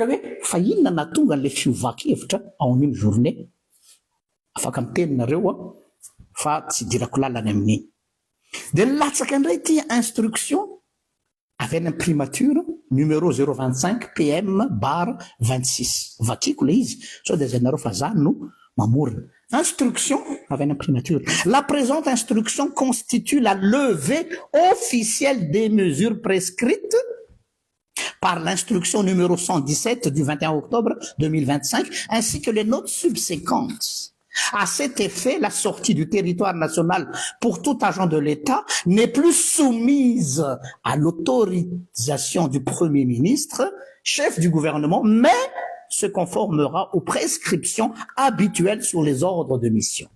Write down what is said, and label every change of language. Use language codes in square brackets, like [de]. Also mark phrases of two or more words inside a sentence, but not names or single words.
[mg] hoe fa inona natonga n'le fiovankevitra ao amin'iny journée afaka miteninareo fa tsy dirako lalany amin'iny de latsaka indray ty instruction avy any amin'ny primature numéro 025 PM bar 26 vakiko le izy sao de zay nareo fa zany no mamorona instruction avy any amin'ny primature [fr] la présente instruction constitue la levée officielle des mesures prescrites par l'instruction numéro 117 du 21 octobre 2025 ainsi que les notes subséquentes. À cet effet, la sortie du territoire national pour tout agent de l'État n'est plus soumise à l'autorisation du Premier ministre, chef du gouvernement, mais se conformera aux prescriptions habituelles sur les ordres de mission.